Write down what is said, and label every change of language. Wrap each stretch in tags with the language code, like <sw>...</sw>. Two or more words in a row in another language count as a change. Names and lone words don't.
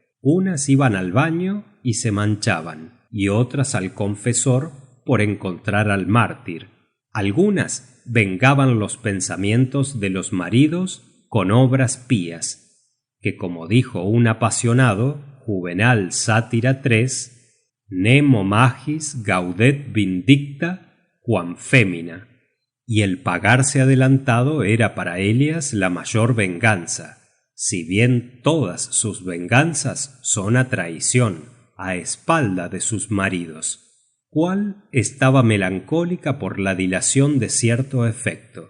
<es>Unas iban al baño y se manchaban, y otras al confesor por encontrar al mártir. Algunas vengaban los pensamientos de los maridos con obras pías, que como dijo un apasionado, Juvenal Sátira 3,</es> <la>nemo magis gaudet vindicta quam femina,</la> <es>y el pagarse adelantado era para Elias la mayor venganza, si bien todas sus venganzas son a traición, a espalda de sus maridos. ¿Cuál estaba melancólica por la dilación de cierto efecto?</es>